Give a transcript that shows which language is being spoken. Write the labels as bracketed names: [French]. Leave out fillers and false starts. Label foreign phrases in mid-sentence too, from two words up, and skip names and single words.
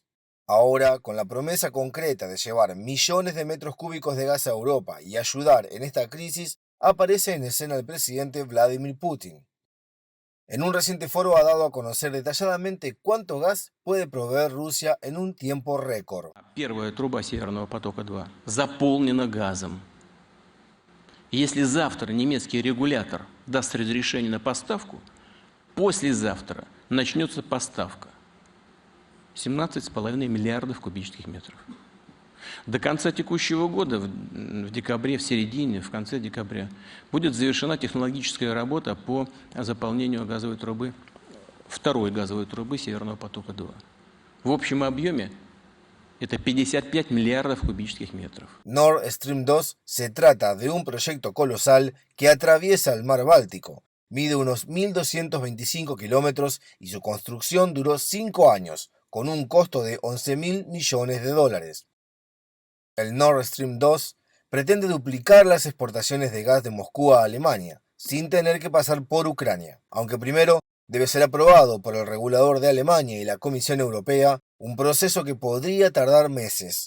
[Spanish] Ahora, con la promesa concreta de llevar millones de metros cúbicos de gas a Europa y ayudar en esta crisis, aparece en escena el presidente Vladimir Putin. En un reciente foro ha dado a conocer detalladamente cuánto gas puede proveer Rusia en un tiempo récord. [Russian] Первая труба Северного потока-2 заполнена газом. Если завтра немецкий регулятор даст разрешение на поставку, послезавтра начнется поставка 17,5 миллиардов кубических метров. До конца текущего года, в декабре, в середине, в конце декабря, будет завершена технологическая работа по заполнению газовой трубы, второй газовой трубы Северного потока-2. В общем объеме это 55 миллиардов кубических метров. [Spanish] Nord Stream 2 se trata de un proyecto colosal que atraviesa el mar Báltico. Mide unos 1.225 kilómetros y su construcción duró 5 años, con un costo de 11.000 millones de dólares. El Nord Stream 2 pretende duplicar las exportaciones de gas de Moscú a Alemania, sin tener que pasar por Ucrania, aunque primero debe ser aprobado por el regulador de Alemania y la Comisión Europea, un proceso que podría tardar meses.